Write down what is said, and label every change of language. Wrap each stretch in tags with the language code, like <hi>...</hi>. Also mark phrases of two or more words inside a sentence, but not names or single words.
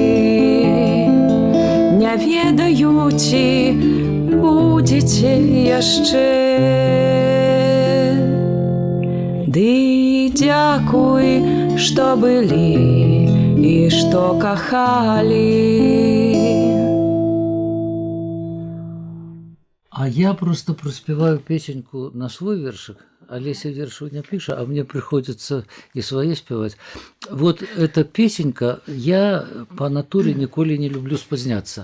<be>Не ведаю, ці будзеце яшчэ, ды дзякуй, што былі і што кахалі.</be> <ru>А я просто проспеваю песеньку на свой вершик, Олеся</ru> <be>вершаў не піша,</be> <ru>а мне приходится и свои спевать. Вот эта песенка, я по натуре николи не люблю спазняться.</ru>